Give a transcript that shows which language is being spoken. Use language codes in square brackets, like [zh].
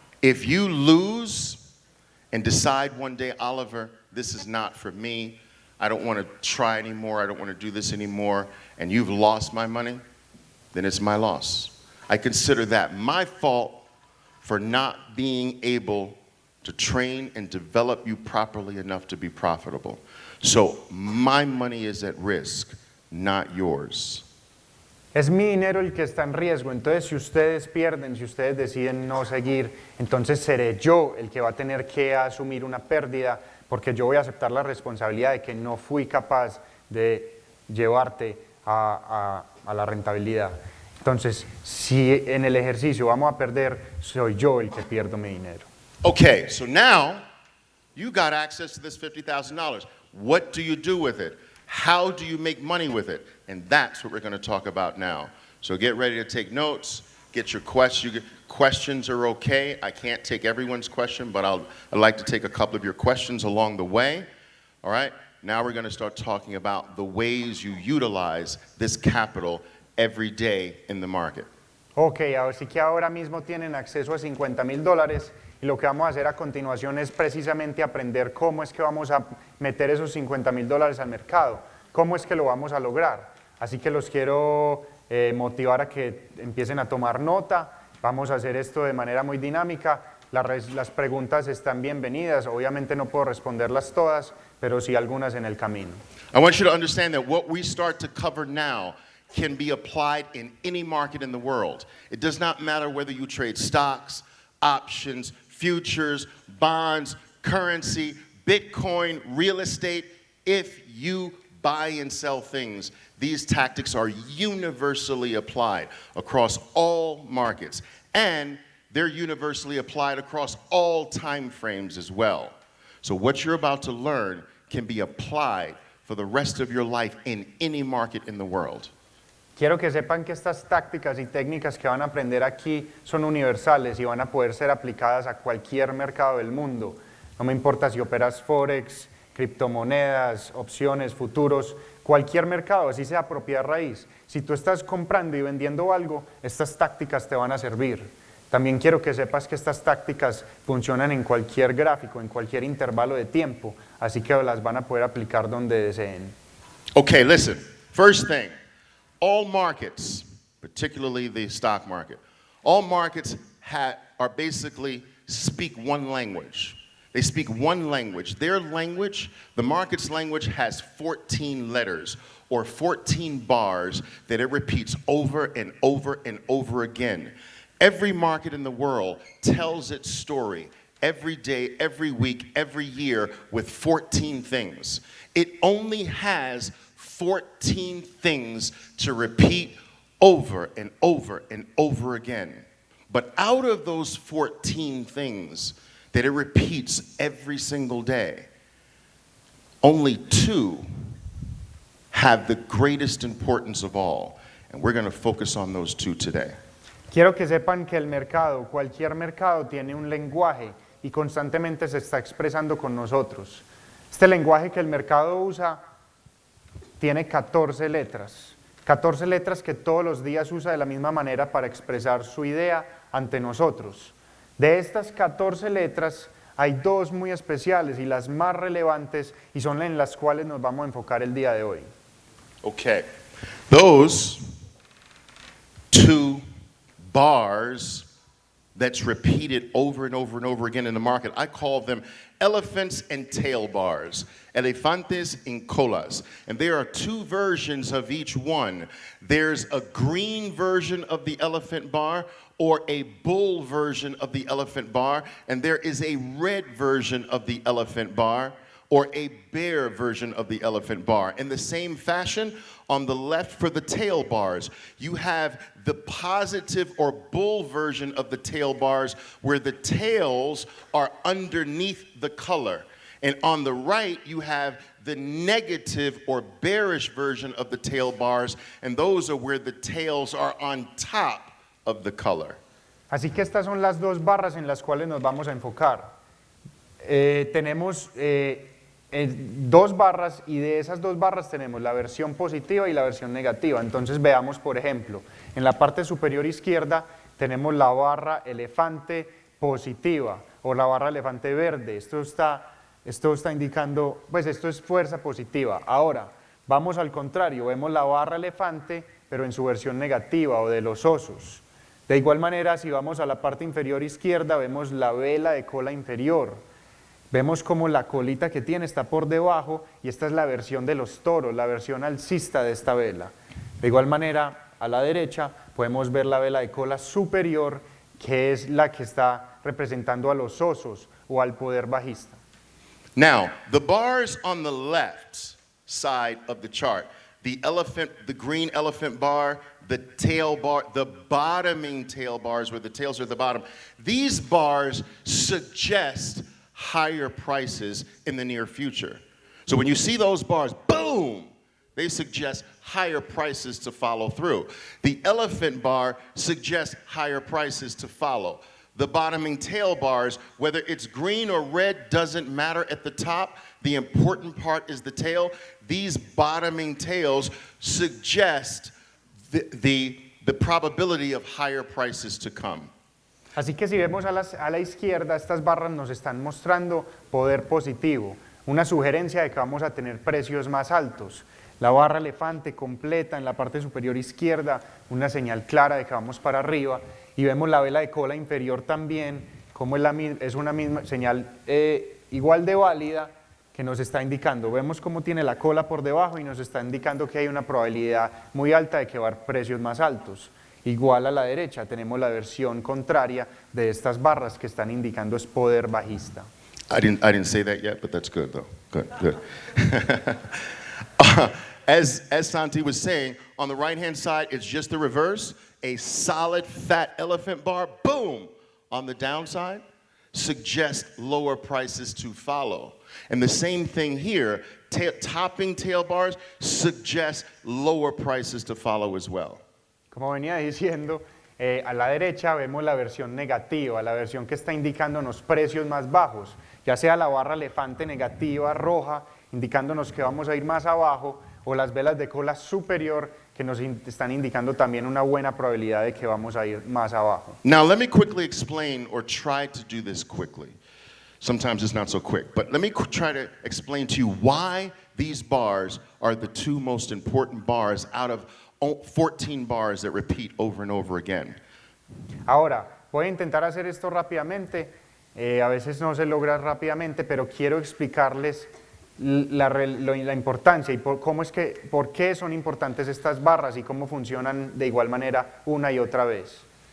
[en] If you lose and decide one day, Oliver, this is not for me, I don't want to try anymore, I don't want to do this anymore, and you've lost my money, then it's my loss. I consider that my fault for not being able to train and develop you properly enough to be profitable. So my money is at risk, not yours. [es] Es mi dinero el que está en riesgo, entonces si ustedes pierden, si ustedes deciden no seguir, entonces seré yo el que va a tener que asumir una pérdida, porque yo voy a aceptar la responsabilidad de que no fui capaz de llevarte a la rentabilidad. Entonces, si en el ejercicio vamos a perder, soy yo el que pierdo mi dinero. [en] Okay, so now you got access to this $50,000. What do you do with it? How do you make money with it? And that's what we're going to talk about now. So get ready to take notes. Get your questions. Questions are okay. I can't take everyone's question, but I'd like to take a couple of your questions along the way. All right? Now we're going to start talking about the ways you utilize this capital every day in the market. [es] Ok, así que ahora mismo tienen acceso a $50,000 y lo que vamos a hacer a continuación es precisamente aprender cómo es que vamos a meter esos $50,000 al mercado, cómo es que lo vamos a lograr. Así que los quiero motivar a que empiecen a tomar nota. Vamos a hacer esto de manera muy dinámica. Las preguntas están bienvenidas. Obviamente no puedo responderlas todas, pero sí algunas en el camino. [en] I want you to understand that what we start to cover now can be applied in any market in the world. It does not matter whether you trade stocks, options, futures, bonds, currency, Bitcoin, real estate. If you buy and sell things, these tactics are universally applied across all markets, and they're universally applied across all time frames as well. So what you're about to learn can be applied for the rest of your life in any market in the world. [es] Quiero que sepan que estas tácticas y técnicas que van a aprender aquí son universales y van a poder ser aplicadas a cualquier mercado del mundo. No me importa si operas Forex, criptomonedas, opciones, futuros, cualquier mercado, así sea propiedad raíz. Si tú estás comprando y vendiendo algo, estas tácticas te van a servir. También quiero que sepas que estas tácticas funcionan en cualquier gráfico, en cualquier intervalo de tiempo, así que las van a poder aplicar donde deseen. [en] Okay, listen. First thing, all markets, particularly the stock market, all markets are basically speak one language. They speak one language. Their language, the market's language, has 14 letters or 14 bars that it repeats over and over and over again. Every market in the world tells its story every day, every week, every year with 14 things. It only has 14 things to repeat over and over and over again. But out of those 14 things that it repeats every single day, only 2 have the greatest importance of all. And we're going to focus on those 2 today. [es] Quiero que sepan que el mercado, cualquier mercado, tiene un lenguaje y constantemente se está expresando con nosotros. Este lenguaje que el mercado usa tiene 14 letras. 14 letras que todos los días usa de la misma manera para expresar su idea ante nosotros. De estas 14 letras hay 2 muy especiales y las más relevantes y son en las cuales nos vamos a enfocar el día de hoy. [en] Okay. Those 2 bars that's repeated over and over and over again in the market, I call them elephants and tail bars, [es] elefantes en colas. [en] And there are 2 versions of each one. There's a green version of the elephant bar or a bull version of the elephant bar, and there is a red version of the elephant bar or a bear version of the elephant bar. In the same fashion, on the left for the tail bars, you have the positive or bull version of the tail bars where the tails are underneath the color. And on the right, you have the negative or bearish version of the tail bars, and those are where the tails are on top of the color. [es] Así que estas son las 2 barras en las cuales nos vamos a enfocar. Tenemos 2 barras y de esas 2 barras tenemos la versión positiva y la versión negativa. Entonces veamos, por ejemplo, en la parte superior izquierda tenemos la barra elefante positiva o la barra elefante verde. Esto está indicando, pues esto es fuerza positiva. Ahora, vamos al contrario, vemos la barra elefante pero en su versión negativa o de los osos. De igual manera, si vamos a la parte inferior izquierda, vemos la vela de cola inferior. Vemos como la colita que tiene está por debajo y esta es la versión de los toros, la versión alcista de esta vela. De igual manera, a la derecha podemos ver la vela de cola superior, que es la que está representando a los osos o al poder bajista. [en] Now, the bars on the left side of the chart, the green elephant bar, the tail bar, the bottoming tail bars where the tails are at the bottom, these bars suggest higher prices in the near future. So when you see those bars, boom, they suggest higher prices to follow through. The elephant bar suggests higher prices to follow. The bottoming tail bars, whether it's green or red, doesn't matter at the top. The important part is the tail. These bottoming tails suggest the probability of higher prices to come. [es] Así que si vemos a la izquierda, estas barras nos están mostrando poder positivo, una sugerencia de que vamos a tener precios más altos. La barra elefante completa en la parte superior izquierda, una señal clara de que vamos para arriba, y vemos la vela de cola inferior también, como es una misma señal igual de válida que nos está indicando. Vemos cómo tiene la cola por debajo y nos está indicando que hay una probabilidad muy alta de que va a haber precios más altos. Igual a la derecha tenemos la versión contraria de estas barras que están indicando es poder bajista. [en] I didn't say that yet, but that's good though. Good. As Santi was saying, on the right-hand side, it's just the reverse. A solid, fat elephant bar, boom, on the downside, suggests lower prices to follow. And the same thing here, topping tail bars suggest lower prices to follow as well. [es] Como venía diciendo, a la derecha vemos la versión negativa, la versión que está indicándonos precios más bajos, ya sea la barra elefante negativa roja, indicándonos que vamos a ir más abajo, o las velas de cola superior que nos están indicando también una buena probabilidad de que vamos a ir más abajo. [en] Now let me quickly explain, or try to do this quickly. Sometimes it's not so quick, but let me try to explain to you why these bars are the two most important bars out of 14 bars that repeat over and over again. [es] Ahora, voy a intentar hacer esto rápidamente, a veces no se logra rápidamente, pero quiero explicarles la importancia y por qué son importantes estas barras y cómo funcionan de igual manera una y otra vez.